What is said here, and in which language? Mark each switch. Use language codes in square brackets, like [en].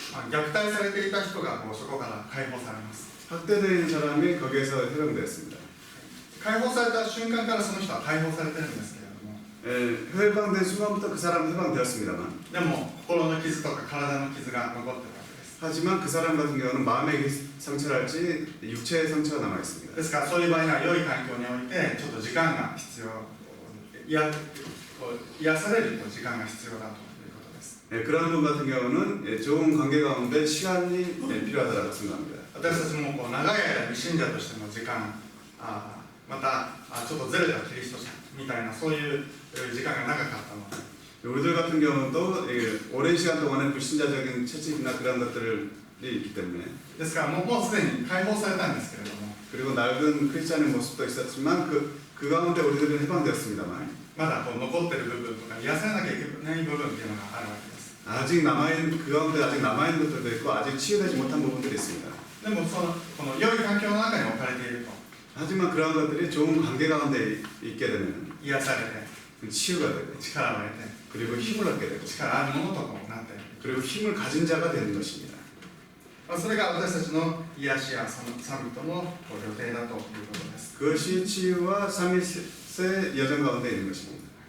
[ja] 虐待されていた人がもうそこから解放されます。 [ko] 학대된 사람이 거기에서 해방되었습니다. [ja] 解放された瞬間からその人は解放されてるんですけれども、 [ko] 해방된 순간부터 그 사람은 해방되었습니다만 [ja] でも心の傷とか体の傷が残ってるわけです。 [ko] 하지만 그 사람 같은 경우는 마음의 상처랄지 육체의 상처가 남아 있습니다. [ja] ですからそういう場合には良い環境においてちょっと時間が必要、癒される時間が必要だということです。 [ko] 그런 분 같은 경우는 좋은 관계 가운데 시간이 필요하다고 생각합니다. [ja] 私たちも長い間未信者としての時間、またちょっとずれたキリスト者みたいなそういう時間が長かったので、 [ko] 우리들 같은 경우도 오랜 시간 동안의 불신자적인 채찍이나 그런 것들이 있기 때문에 [ja] ですからもうすでに解放されたんですけれども、 [ko] 그리고 낡은 크리스찬의 모습도 있었지만 그 가운데 우리들은 해방되었습니다만 [ja] まだ残ってる部分とか癒されなきゃいけない部分っていうのがあるわけです。 [ko] 아직 남아있는 그 가운데 아직 남아있는 것들도 있고 아직 치유되지 못한 부분들이 있습니다. [ja] でもこの良い環境の中に置かれていると [ko] 하지만 그러한 것들이 좋은 관계 가운데 있게 되면 [ja] 癒されて [ko] 치유가 되고 [ja] 力を得て [ko] 그리고 힘을 얻게 되고 [ja] 力あるものとなっている。 [ko] 그리고 힘을 가진 자가 되는 것입니다. [ja] それが私たちの癒しやサミットの予定だということです。 [ko] 그것이 치유와 삼위세 여정 가운데 있는 것입니다.